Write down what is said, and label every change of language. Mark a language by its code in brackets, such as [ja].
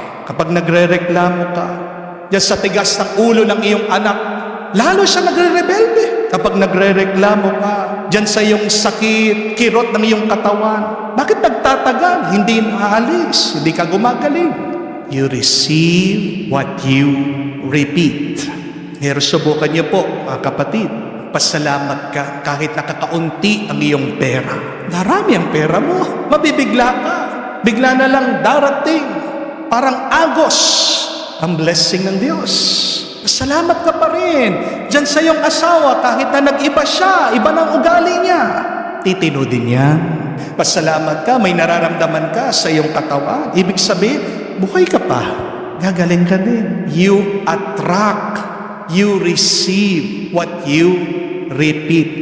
[tl] Kapag nagrereklamo ka dyan sa tigas ng ulo ng iyong anak, lalo siya nagre-rebelde. Kapag nagre-reklamo ka dyan sa iyong sakit, kirot ng iyong katawan, bakit nagtatagal? Hindi naalis, hindi ka gumagaling. [en] You receive what you repeat. [tl] Pero subukan niyo po, kapatid, pasalamat ka kahit nakakaunti ang iyong pera. Narami ang pera mo, mabibigla ka. Bigla na lang darating, parang agos ang blessing ng Diyos. Pasalamat ka pa rin dyan sa iyong asawa kahit na nag-iba siya, iba ng ugali niya. Titino din yan. Pasalamat ka, may nararamdaman ka sa iyong katawan. Ibig sabihin, buhay ka pa. Gagaling ka din. [en] You attract, you receive what you repeat.